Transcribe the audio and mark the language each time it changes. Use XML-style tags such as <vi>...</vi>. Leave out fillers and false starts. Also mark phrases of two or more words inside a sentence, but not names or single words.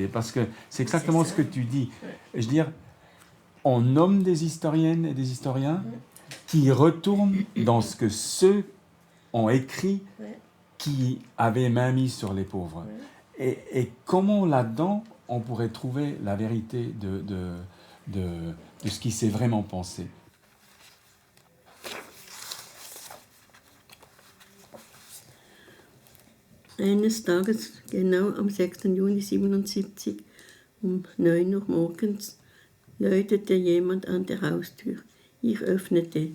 <fr>Parce que c'est exactement ce que tu dis. Je veux dire, on nomme des historiennes et des historiens qui retournent dans ce que ceux ont écrit qui avaient main mise sur les pauvres. Et comment là-dedans on pourrait trouver la vérité de ce qui s'est vraiment pensé?</fr> <de>Eines Tages, genau am 6. Juni 1977, um 9 Uhr morgens, läutete jemand an der Haustür. Ich öffnete.</de>